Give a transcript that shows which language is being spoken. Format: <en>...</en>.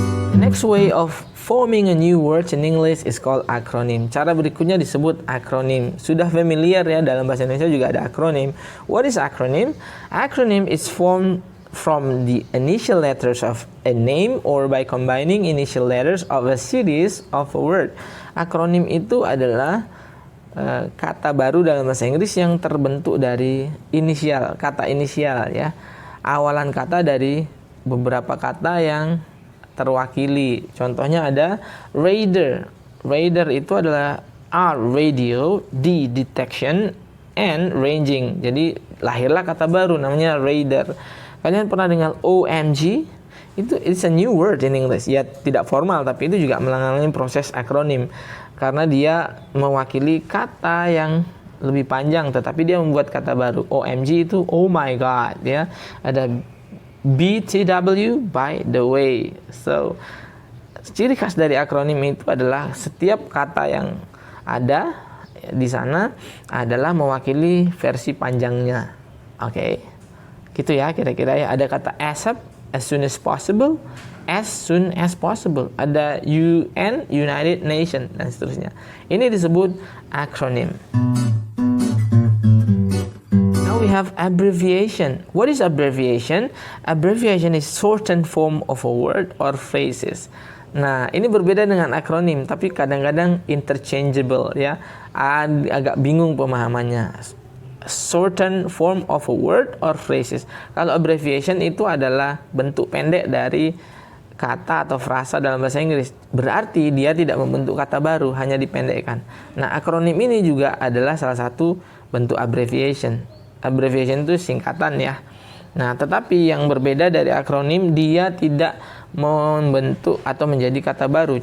<en>The next way of forming a new word in English is called acronym.</en> <id>Cara berikutnya disebut akronim. Sudah familiar ya, dalam bahasa Indonesia juga ada akronim.</id> <en>What is acronym? Acronym is formed from the initial letters of a name or by combining initial letters of a series of a word.</en> <id>Akronim itu adalah kata baru dalam bahasa Inggris yang terbentuk dari inisial, kata inisial ya. Awalan kata dari beberapa kata yang terwakili. Contohnya ada radar. Radar itu adalah R, radio, D, detection, N, ranging. Jadi lahirlah kata baru namanya radar. Kalian pernah dengar OMG? Itu</id> <en>it's a new word in English.</en> <id>Ya tidak formal, tapi itu juga mengalami proses akronim. Karena dia mewakili kata yang lebih panjang, tetapi dia membuat kata baru. OMG itu oh my god ya. Ada BTW, by the way. So, ciri khas dari akronim itu adalah setiap kata yang ada di sana adalah mewakili versi panjangnya. Oke. Gitu ya kira-kira ya. Ada kata ASAP, as soon as possible, as soon as possible. Ada UN, United Nations, dan seterusnya. Ini disebut akronim.</id> <en>We have abbreviation. What is abbreviation? Abbreviation is shortened form of a word or phrases.</en> <id>Nah, ini berbeda dengan akronim, tapi kadang-kadang interchangeable ya. Agak bingung pemahamannya.</id> <en>Shortened form of a word or phrases.</en> <id>Kalau abbreviation itu adalah bentuk pendek dari kata atau frasa dalam bahasa Inggris. Berarti dia tidak membentuk kata baru, hanya dipendekkan. Nah, akronim ini juga adalah salah satu bentuk abbreviation. Abbreviation itu singkatan ya. Nah, tetapi yang berbeda dari akronim, dia tidak membentuk atau menjadi kata baru.</id>